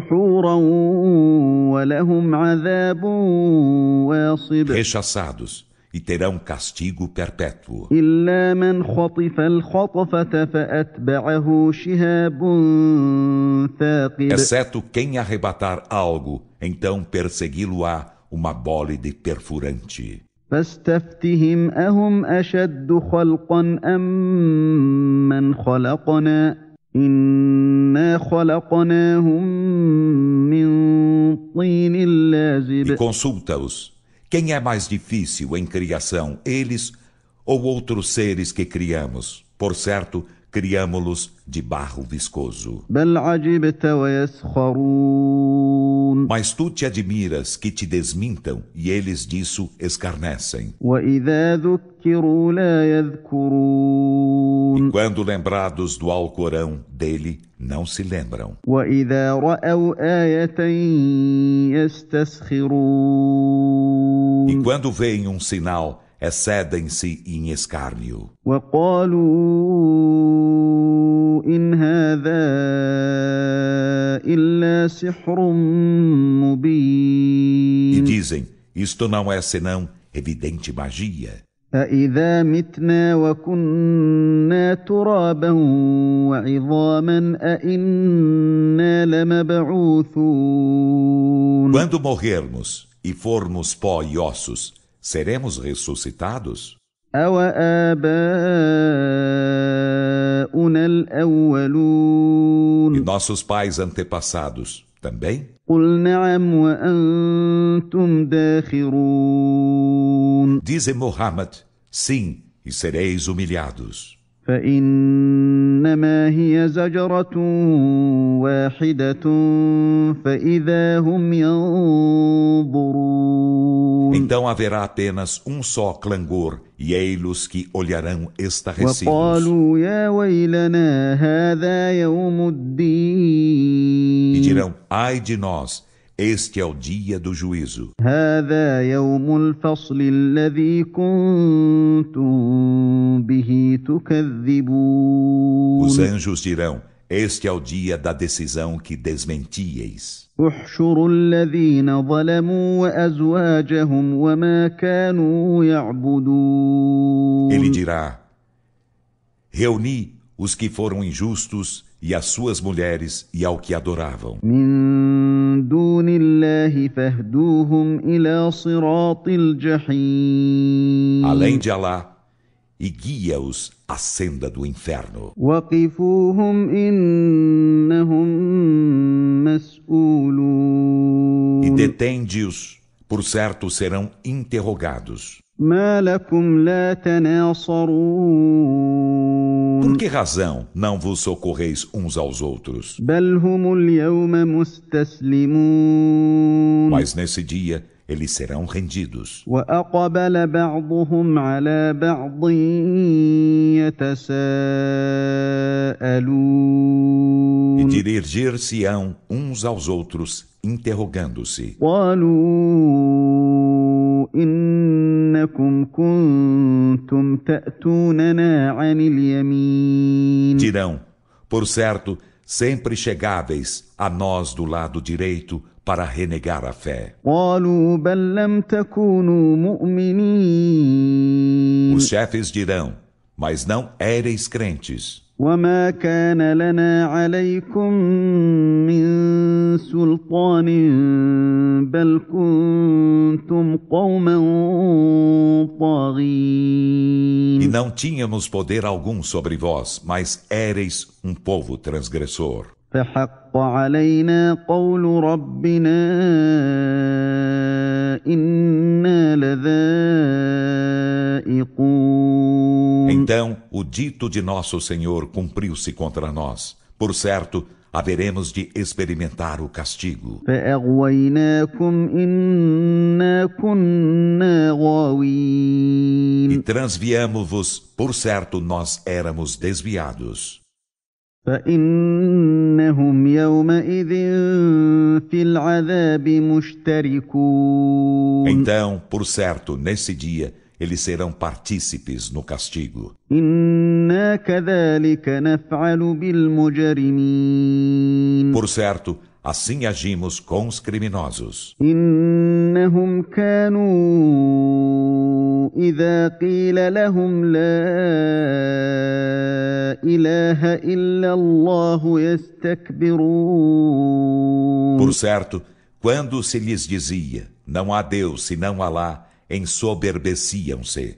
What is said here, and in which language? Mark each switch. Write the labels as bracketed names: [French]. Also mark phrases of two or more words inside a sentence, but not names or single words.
[Portuguese] Rechaçados, e terão castigo perpétuo. Exceto quem arrebatar algo, então persegui-lo-á uma bólide perfurante. [Arabic] فاستفتهم أهم أشد خلقا أم من خلقنا إنا خلقناهم من طين لازب. [Portuguese] E consulta-os. Quem é mais difícil em criação, eles ou outros seres que criamos? Por certo, criamo-los de barro viscoso. [Arabic] بل عجبت ويسخرون. [Portuguese] Mas tu te admiras que te desmintam e eles disso escarnecem. [Arabic] وإذا ذكروا لا يذكرون. [Portuguese] E quando lembrados do Alcorão dele, não se lembram. [Arabic] وإذا رأوا آية يستسخرون. [Portuguese] E quando veem um sinal, excedem-se em escárnio. [Arabic] وقالوا إن هذا إلا سحر مبين. [Portuguese] E dizem, isto não é senão evidente magia. [Arabic] أإذا متنا وكنا ترابا وعظاما أإنا لمبعوثون. [Portuguese] Quando morrermos e formos pó e ossos, seremos ressuscitados? [Arabic] أَوَآبَاؤُنَا الْأَوَّلُونَ. [Portuguese] E nossos pais antepassados também? [Arabic] قُلْ نَعَمْ وَأَنْتُمْ دَاخِرُونَ. [Portuguese] Dize Muhammad, sim, e sereis humilhados. [Arabic] فإنما هي زجرة واحدة فإذا هم ينظرون. [Portuguese] Então haverá apenas um só clangor, e ei-los que olharão estarrecidos. [Arabic] وقالوا يا ويلنا هذا يوم الدين. [Portuguese] E dirão, ai de nós, este é o dia do juízo. [Arabic] هذا يوم الفصل الذي كنتم به تكذبون. [Portuguese] Os anjos dirão, este é o dia da decisão que desmentieis. [Arabic] احشروا الذين ظلموا وأزواجهم وما كانوا يعبدون. [Portuguese] Ele dirá, reuni os que foram injustos e as suas mulheres e ao que adoravam. [Arabic] من دون الله فاهدوهم إلى صراط الجحيم. [Portuguese] Além de Alá, e guia-os à senda do inferno. [Arabic] وقفوهم إنهم مسؤولون. [Portuguese] E detende-os, por certo serão interrogados. [Arabic] ما لكم لا تناصرون. [Portuguese] Por que razão não vos socorreis uns aos outros? [Arabic] بل هم اليوم مستسلمون [Portuguese] Mas nesse dia eles serão rendidos. [Arabic] وأقبل بعضهم على بعض [Portuguese] E [Arabic] يتساءلون [Portuguese] dirigir-se-ão uns aos outros, interrogando-se. [Arabic] قالوا إنكم كنتم تأتوننا عن اليمين [Portuguese] Dirão, por certo, sempre chegáveis a nós do lado direito para renegar a fé. [Arabic] قالوا بل لم تكونوا مؤمنين [Portuguese] Os chefes dirão, mas não éreis crentes. [Arabic] وما كان لنا عليكم من سلطان بل كنتم قوما [Portuguese] E [Arabic] طاغين [Portuguese] não tínhamos poder algum sobre vós, mas éreis um povo transgressor. [Arabic] فحق علينا قول ربنا إنا لذائقون [Portuguese] Então, o dito de nosso Senhor cumpriu-se contra nós. Por certo, haveremos de experimentar o castigo. [Arabic] فأغويناكم إنا كنا [Portuguese] E [Arabic] غاوين [Portuguese] transviamo-vos, por certo, nós éramos desviados. [Arabic] فإنهم يومئذ في العذاب مشتركون [Portuguese] Então, por certo, nesse dia, eles serão partícipes no castigo. [Arabic] إنا كذلك نفعل بالمجرمين [Portuguese] Por certo, assim agimos com os criminosos. [Arabic] إنهم كانوا إذا قيل لهم لا إله إلا الله يستكبرون [Portuguese] Por certo, quando se lhes dizia, não há Deus senão Alá, ensoberbeciam-se.